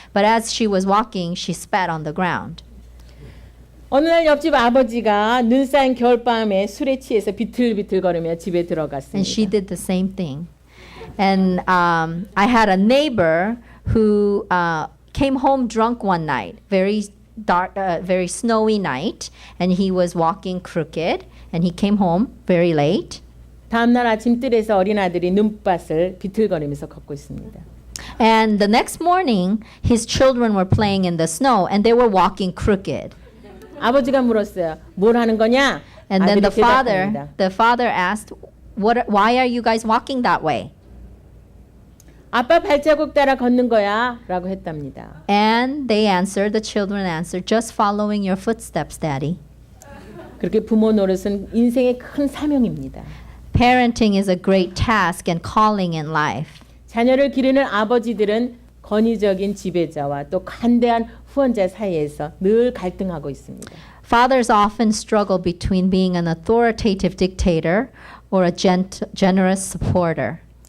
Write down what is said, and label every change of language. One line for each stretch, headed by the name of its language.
English: But as she was walking, she spat on the ground.
Korean: 어느 날 옆집 아버지가 눈 쌓인 겨울밤에 술에 취해서 비틀비틀 걸으며 집에 들어갔습니다.
English: And she did the same thing. And I had a neighbor who came home drunk one night, very dark, very snowy night, and he was walking crooked, and he came home very late.
Korean: 다음 날 아침 뜰에서 어린 아들이 눈밭을 비틀거리면서 걷고 있습니다.
English: And the next morning, his children were playing in the snow, and they were walking crooked.
Korean: 아버지가 물었어요. 뭘 하는 거냐?
English: And then
Korean: 아들이 대답합니다.
English: the father asked, why are you guys walking that way?
Korean: 아빠 발자국 따라 걷는 거야 라고 했답니다.
English: And the children answered, just following your footsteps, Daddy.
Korean: 그렇게 부모 노릇은 인생의 큰 사명입니다.
English: Parenting is a great task and calling in life.
Korean: 자녀를 기르는 아버지들은 권위적인 지배자와 또 관대한 후원자 사이에서 늘 갈등하고 있습니다.
English: Fathers often struggle between being an authoritative dictator or a generous supporter.